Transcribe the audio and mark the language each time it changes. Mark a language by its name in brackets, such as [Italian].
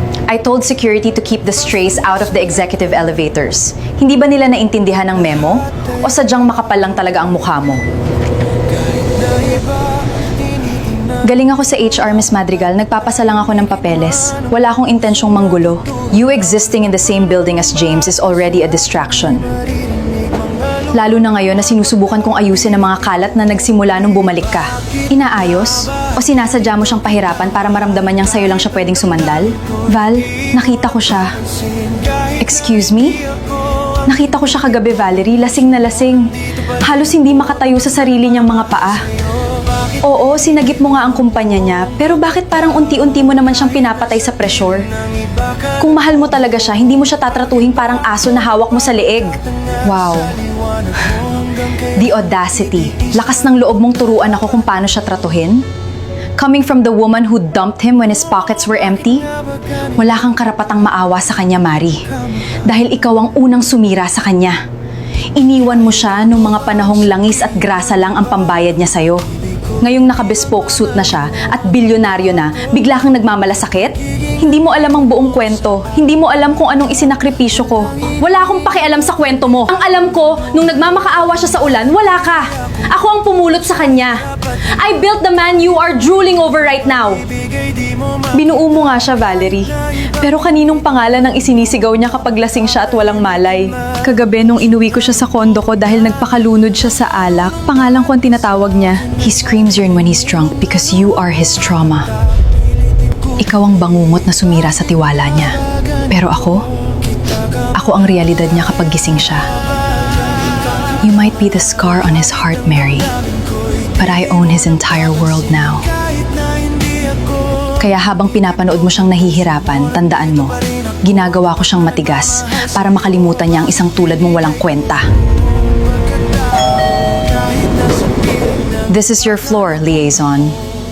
[English] I told security to keep the strays out of the executive elevators. [Filipino] Hindi ba nila naintindihan ng memo? O sadyang makapal lang talaga ang mukha mo? Galing ako sa HR, Miss Madrigal. Nagpapasa lang ako ng papeles. Wala akong intensyong manggulo. [English] You existing in the same building as James is already a distraction. [Filipino] Lalo na ngayon na sinusubukan kong ayusin ang mga kalat na nagsimula nung bumalik ka. Inaayos? O sinasadya mo siyang pahirapan para maramdaman niyang sa'yo lang siya pwedeng sumandal? Val, nakita ko siya. [English] Excuse me? [Filipino] Nakita ko siya kagabi, Valerie. Lasing na lasing. Halos hindi makatayo sa sarili niyang mga paa. Oo, sinagip mo nga ang kumpanya niya, pero bakit parang unti-unti mo naman siyang pinapatay sa pressure? Kung mahal mo talaga siya, hindi mo siya tatratuhin parang aso na hawak mo sa leeg. [English] Wow. The audacity. [Filipino] Lakas ng loob mong turuan ako kung paano siya tratuhin? [English] Coming from the woman who dumped him when his pockets were empty? [Filipino] Wala kang karapatang maawa sa kanya, Mari. Dahil ikaw ang unang sumira sa kanya. Iniwan mo siya nung mga panahong langis at grasa lang ang pambayad niya sa'yo. Ngayong naka-bespoke suit na siya at bilyonaryo na, bigla kang nagmamalasakit? Hindi mo alam ang buong kwento. Hindi mo alam kung anong isinakripisyo ko. Wala akong pakialam sa kwento mo. Ang alam ko, nung nagmamakaawa siya sa ulan, wala ka. Ako ang pumulot sa kanya. [English] I built the man you are drooling over right now. [Filipino] Binuo mo nga siya, Valerie. Pero kaninong pangalan ang isinisigaw niya kapag lasing siya at walang malay? Kagabi nung inuwi ko siya sa kondo ko dahil nagpakalunod siya sa alak, pangalan ko ang tinatawag niya. [English] He screams urine when he's drunk because you are his trauma. [Filipino] Ikaw ang bangungot na sumira sa tiwala niya. Pero ako ang realidad niya kapag gising siya. [English] You might be the scar on his heart, Mary, but I own his entire world now. [Filipino] Kaya habang pinapanood mo siyang nahihirapan, tandaan mo, ginagawa ko siyang matigas para makalimutan niya ang isang tulad mong walang kwenta. [English] This is your floor, liaison.